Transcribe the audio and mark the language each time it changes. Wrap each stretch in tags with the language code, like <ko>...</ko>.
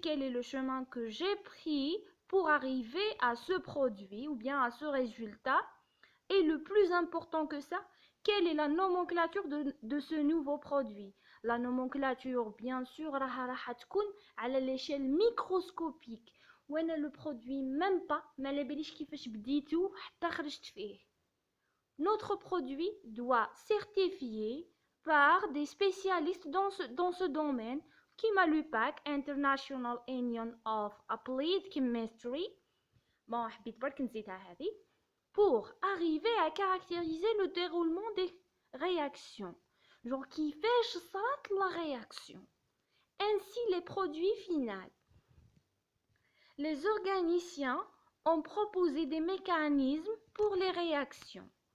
<fr>Quel est le chemin que j'ai pris pour arriver à ce produit ou bien à ce résultat? Et le plus important que ça, quelle est la nomenclature de ce nouveau produit? La nomenclature, bien sûr,</fr> <ar>راح تكون على</ar> <fr>l'échelle microscopique.</fr> <ar>وانا</ar> <fr>le produit même pas</fr> <ar>ما على باليش كيفاش بديتو حتى خرجت فيه.</ar> <fr>Notre produit doit certifier par des spécialistes dans ce domaine كيما l'UPAC International Union of Applied Chemistry.</fr> <ar>Bon, حبيت برك نزيدها هذه.</ar> <fr>Pour arriver à caractériser le déroulement des réactions. Genre</fr> <ar>كيفاش صارت</ar> <fr>la réaction. Ainsi les produits finaux. Les organiciens ont proposé des mécanismes pour les réactions.</fr>